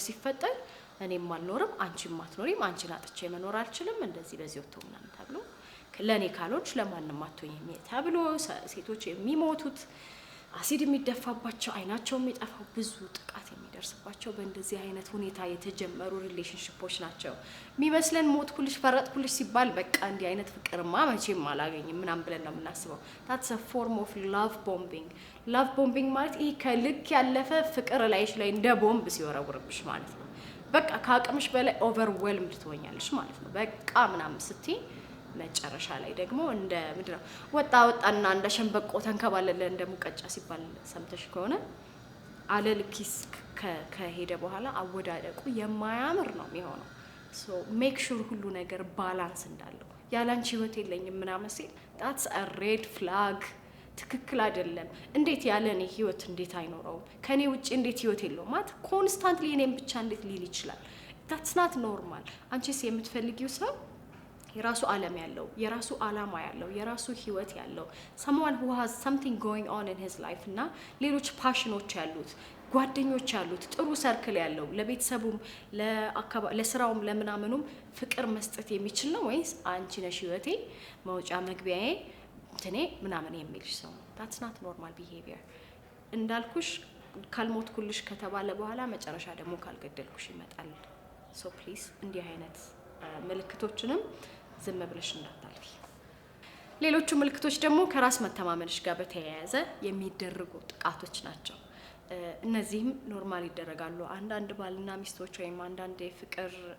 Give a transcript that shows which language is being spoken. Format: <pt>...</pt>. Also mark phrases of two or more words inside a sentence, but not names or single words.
<am>ሲፈጠር እኔም አልኖርም፣ አንቺም አትኖሪም፣ አንቺን አጥቼ መኖር አልችልም፣ እንደዚህ በዚህ ወጥቶ ምናምን ተብሎ ለእኔ ካልሆንሽ ለማንም አትሆኝም ተብሎ ሴቶች የሚሞቱት፣ አሲድ የሚደፋባቸው፣ አይናቸው የሚጠፋው፣ ብዙ ጥቃት የሚደርስባቸው በእንደዚህ አይነት ሁኔታ የተጀመሩ ሪሌሽንሺፖች ናቸው። የሚመስለን ሞት ኩልሽ ፈረጥ ኩልሽ ሲባል በቃ እንዲህ አይነት ፍቅርማ መቼም አላገኝም ምናምን ብለን ነው የምናስበው።</am> <en>that's a form of love bombing። love bombing</en> <am>ማለት ይሄ ከልክ ያለፈ ፍቅር ላይሽ ላይ እንደ ቦምብ ሲወረውርብሽ ማለት ነው። በቃ ከአቅምሽ በላይ ኦቨርዌልምድ ትሆኛለሽ ማለት ነው። በቃ ምናምን ስትይ መጨረሻ ላይ ደግሞ እንደ ምንድነው ወጣና እንደ ሸንበቆ ተንከባለለ እንደ ሙቀጫ ሲባል ሰምተሽ ከሆነ አለልኪስ ከሄደ በኋላ አወዳደቁ የማያምር ነው የሚሆነው።</am> <en>so make sure</en> <am>ሁሉ ነገር ባላንስ እንዳለው። ያላንቺ ህይወት የለኝም ምናምን ሲል</am> <en>that's a red flag።</en> <am>ትክክል አይደለም። እንዴት ያለ እኔ ህይወት እንዴት አይኖረውም? ከኔ ውጪ እንዴት ህይወት የለውም? ማለት ኮንስታንትሊ እኔም ብቻ እንዴት ሊል ይችላል?</am> <en>that's not normal።</en> <am>አንቺስ የምትፈልጊው ሰው የራሱ ዓለም ያለው፣ የራሱ ዓላማ ያለው፣ የራሱ ህይወት ያለው</am> <en>someone who has something going on in his life</en> <am>እና ሌሎች ፓሽኖች ያሉት፣ ጓደኞች ያሉት፣ ጥሩ ሰርክል ያለው፣ ለቤተሰቡም ለስራውም ለምናምኑም ፍቅር መስጠት የሚችል ነው ወይስ አንቺ ነሽ ህይወቴ መውጫ መግቢያዬ እንትኔ ምናምን የሚልሽ ሰው ነው?</am> <en>that's not normal behavior።</en> <am>እንዳልኩሽ ካልሞት ኩልሽ ከተባለ በኋላ መጨረሻ ደግሞ ካልገደልኩሽ ይመጣል።</am> <en>so please</en> <am>እንዲህ አይነት ምልክቶችንም ዝም ብለሽ እንዳታልፊ። ሌሎቹ ምልክቶች ደግሞ ከራስ መተማመንሽ ጋር በተያያዘ የሚደረጉ ጥቃቶች ናቸው። እነዚህም ኖርማል ይደረጋሉ። አንዳንድ ባልና ሚስቶች ወይም አንዳንድ የፍቅር</am>